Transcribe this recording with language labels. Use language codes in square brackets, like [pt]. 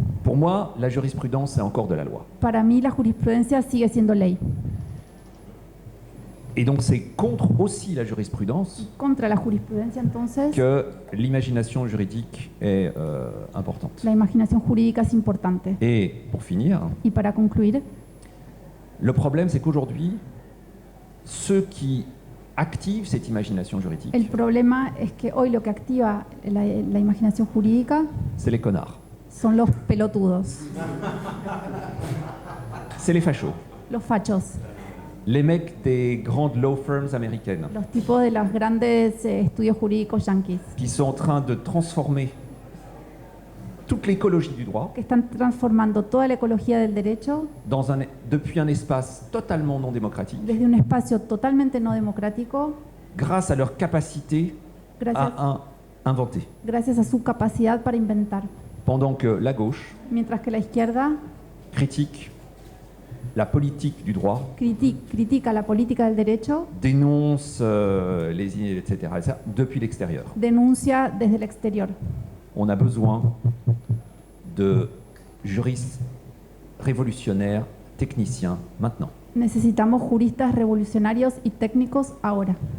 [fr] Pour moi, la jurisprudence, c'est encore de la loi. [es] Para mí la jurisprudencia sigue siendo ley. [fr] Et donc c'est contre aussi la jurisprudence [es] Contra la jurisprudencia entonces [fr] que l'imagination juridique est importante. [es] la imaginación jurídica es importante. [fr] Et pour finir, [es] Y para concluir, [fr] le problème c'est qu'aujourd'hui, ceux qui activent cette imagination juridique, [es] el problema es que hoy lo que activa la imaginación jurídica [fr] c'est les connards, [es] son los pelotudos, [fr] c'est les fachos, [es] los fachos, [fr] les mecs des grandes law firms américaines [es] los tipos de los grandes estudios jurídicos yanquis, [fr] qui sont en train de transformer toute l'écologie du droit [es] que están transformando toda la ecología del derecho [fr] depuis un espace totalement non démocratique [es] desde un espacio totalmente no democrático [fr] grâce à leur capacité [es] gracias, [fr] à inventer. [es] gracias a su capacidad para inventar. [fr] Pendant que la gauche [es] Mientras que la izquierda [fr] critique la politique du droit, [es] critica la política del derecho, [fr] dénonce etc., depuis l'extérieur. [es] denuncia desde el exterior. [fr] On a besoin de juristes révolutionnaires, techniciens, maintenant. [es] Necesitamos juristas revolucionarios y técnicos ahora.